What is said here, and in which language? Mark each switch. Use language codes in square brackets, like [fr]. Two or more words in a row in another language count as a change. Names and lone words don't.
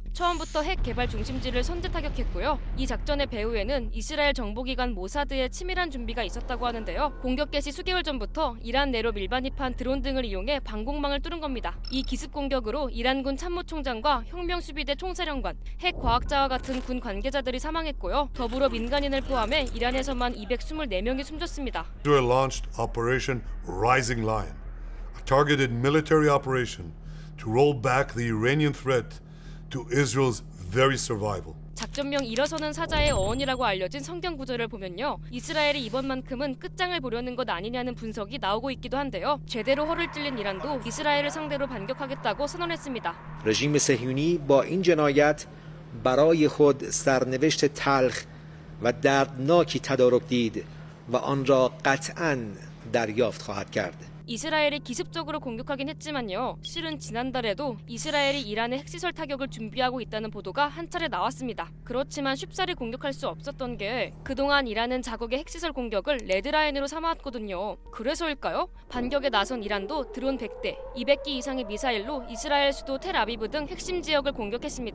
[ko] 처음부터 핵 개발 중심지를 선제 타격했고요. 이 작전의 배후에는 이스라엘 정보기관 모사드의 치밀한 준비가 있었다고 하는데요. 공격 개시 수개월 전부터 이란 내로 밀반입한 드론 등을 이용해 방공망을 뚫은 겁니다. 이 기습 공격으로 이란군 참모총장과 혁명수비대 총사령관, 핵 과학자와 같은 군 관계자들이 사망했고요. 더불어 민간인을 포함해 이란에서만 224명이 숨졌습니다. [en] Israel launched Operation Rising Lion, a targeted military operation to roll back the Iranian threat to Israel's very survival. [ko] 작전명 일어서는 사자의 어원이라고 알려진 성경 구절을 보면요. 이스라엘이 이번만큼은 끝장을 보려는 것 아니냐는 분석이 나오고 있기도 한데요. 제대로 허를 찔린 이란도 이스라엘을 상대로 반격하겠다고 선언했습니다. [fa] رژیم صهیونی با این جنایت برای خود سرنوشت تلخ و دردناکی تدارک دید و آن را قطعاً دریافت خواهد کرد. [ko] 이스라엘이 기습적으로 공격하긴 했지만요. 실은 지난달에도 이스라엘이 이란의 핵시설 타격을 준비하고 있다는 보도가 한 차례 나왔습니다. 그렇지만 쉽사리 공격할 수 없었던 게 그동안 이란은 자국의 핵시설 공격을 레드라인으로 삼아왔거든요. 그래서일까요? 반격에 나선 이란도 드론 100대, 200기 이상의 미사일로 이스라엘 수도 텔아비브 등 핵심 지역을 공격했습니다.